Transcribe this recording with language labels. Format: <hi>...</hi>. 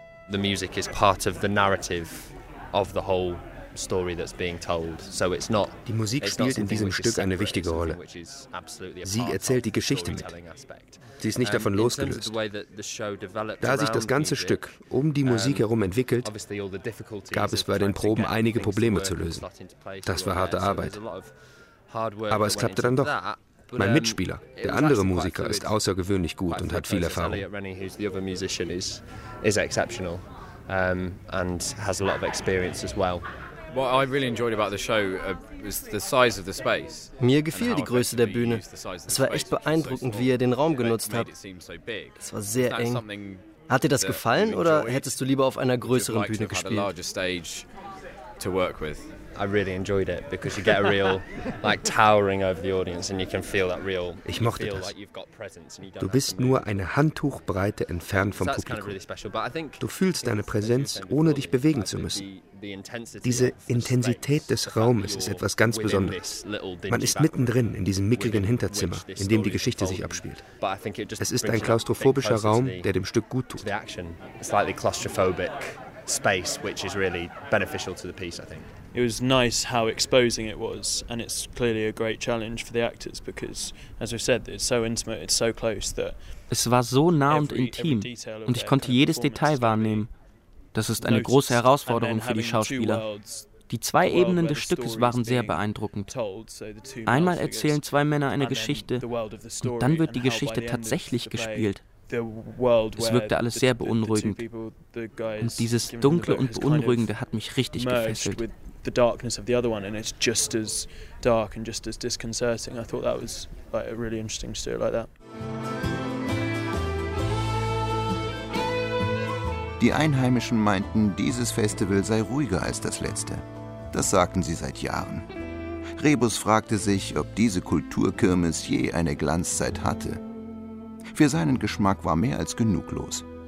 <en>The music is part of the narrative of the whole story that's being told. So it's not.</en> <de>Die Musik spielt in diesem Stück eine wichtige Rolle. Sie erzählt die Geschichte mit. Sie ist nicht davon losgelöst. Da sich das ganze Stück um die Musik herum entwickelt, gab es bei den Proben einige Probleme zu lösen. Das war harte Arbeit. Aber es klappte dann doch. Mein Mitspieler, der andere Musiker, ist außergewöhnlich gut und hat viel Erfahrung.</de> <en>Elliot Rennie, who's the other musician, is exceptional and has a lot of experience as well. What I really enjoyed about the show was the size of the space.</en> <de>Mir gefiel die Größe der Bühne. Es war echt beeindruckend, wie ihr den Raum genutzt habt. Es war sehr eng. Hat dir das gefallen oder hättest du lieber auf einer größeren Bühne gespielt?</de> <en>I really enjoyed it because you get a real like towering over the audience and you can feel that real.</en> <de>Ich mochte das. Du bist nur eine Handtuchbreite entfernt vom Publikum. Du fühlst deine Präsenz, ohne dich bewegen zu müssen. Diese Intensität des Raumes ist etwas ganz Besonderes. Man ist mittendrin in diesem mickrigen Hinterzimmer, in dem die Geschichte sich abspielt. Es ist ein klaustrophobischer Raum, der dem Stück gut tut.</de> <en>Slightly claustrophobic space which is really beneficial to the piece, I think. It was nice how exposing it was, and it's clearly a great challenge for the actors because, as we said, it's so intimate, it's so close that.</en> <de>Es war so nah und intim, und ich konnte jedes Detail wahrnehmen. Das ist eine große Herausforderung für die Schauspieler. Die zwei Ebenen des Stückes waren sehr beeindruckend. Einmal erzählen zwei Männer eine Geschichte, und dann wird die Geschichte tatsächlich gespielt. Es wirkte alles sehr beunruhigend, und dieses Dunkle und Beunruhigende hat mich richtig gefesselt.</de> <en>The darkness of the other one, and it's just as dark and just as disconcerting. I thought that was like a really interesting to do it like that.</en> <de>Die Einheimischen meinten, dieses Festival sei ruhiger als das letzte. Das sagten sie seit Jahren. Rebus fragte sich, ob diese Kulturkirmes je eine Glanzzeit hatte. Für seinen Geschmack war mehr als genug los.</de>